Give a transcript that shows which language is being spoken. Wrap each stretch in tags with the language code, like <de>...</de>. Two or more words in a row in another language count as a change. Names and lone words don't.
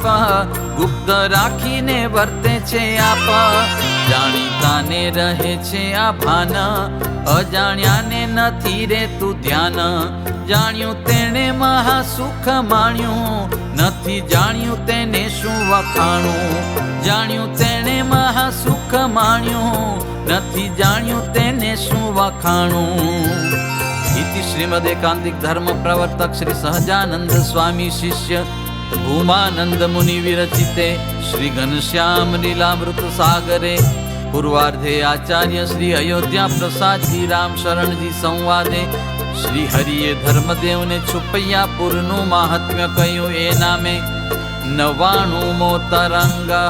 <gu>ગુપ્ત રાખીને વર્તે છે આપ જાણીતાને રહે છે આ ભાન અજાણ્યાને નથી રેતું ધ્યાન જાણ્યું તેણે મહા સુખ માણ્યું નથી જાણ્યું તેને શું વખાણું જાણ્યું તેણે મહા સુખ માણ્યું નથી જાણ્યું તેને શું વખાણું</gu> <sa>इति श्रीमद् एकांतिक धर्म प्रवर्तक श्री सहजानंद स्वामी शिष्य भूमानंद मुनि विरचिते श्री घनश्याम लीलामृत सागरे पूर्वार्धे आचार्य श्री अयोध्या प्रसाद जी राम शरण जी संवादे</sa> <gu>શ્રી હરિયે ધર્મદેવ ને છુપૈયાપુર નુ મહાત્મ્ય કહ્યુ એ નામે 99મો તરંગ।</gu>